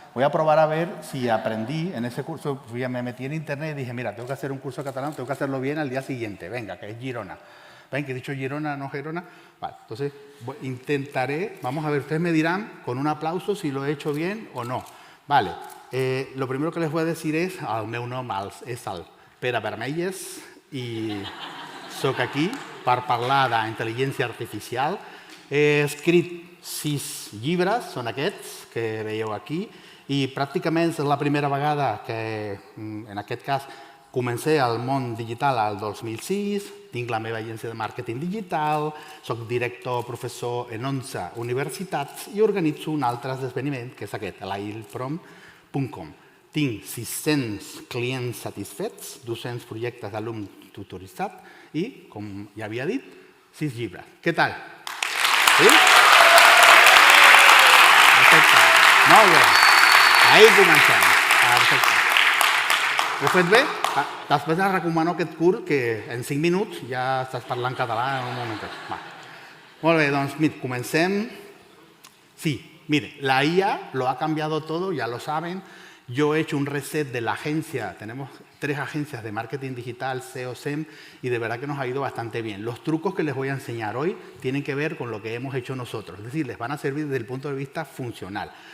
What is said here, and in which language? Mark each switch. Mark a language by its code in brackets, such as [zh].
[es] Voy a probar a ver si aprendí en ese curso. Me metí en internet y dije, mira, tengo que hacer un curso de catalán, tengo que hacerlo bien al día siguiente. Venga, que es Girona. ¿Ven que he dicho Girona, no Gerona? Vale, entonces intentaré, vamos a ver, ustedes me dirán con un aplauso si lo he hecho bien o no. Vale, lo primero que les voy a decir [ca] és el meu nom és el Pere Vermelles i sóc aquí per parlar d'intel·ligència artificial. He escrit 6 llibres, són aquests que veieu aquí, i pràcticament és la primera vegada que, en aquest cas, comencé al món digital al 2006, tinc la meva agència de màrqueting digital, soc director professor en 11 universitats i organitzo un altre esdeveniment, que és aquest, l'ailprom.com. Tinc 600 clients satisfets, 200 projectes d'alumnes tutoritzats i, com ja havia dit, 6 llibres. Què tal? Sí? Perfecte. Molt bé. Ahí comencem. Perfecte. Ho he fet bé? Després et recomano aquest curs que en 5 minuts ja estàs parlant català en un momentet. Va. Molt bé, doncs mira, comencem. [es] Sí, mire, la IA lo ha cambiado todo, ya lo saben. Yo he hecho un reset de la agencia. 3 agencias de marketing digital, SEO, SEM, y de verdad que nos ha ido bastante bien. Los trucos que les voy a enseñar hoy tienen que ver con lo que hemos hecho nosotros, es decir, les van a servir desde el punto de vista funcional.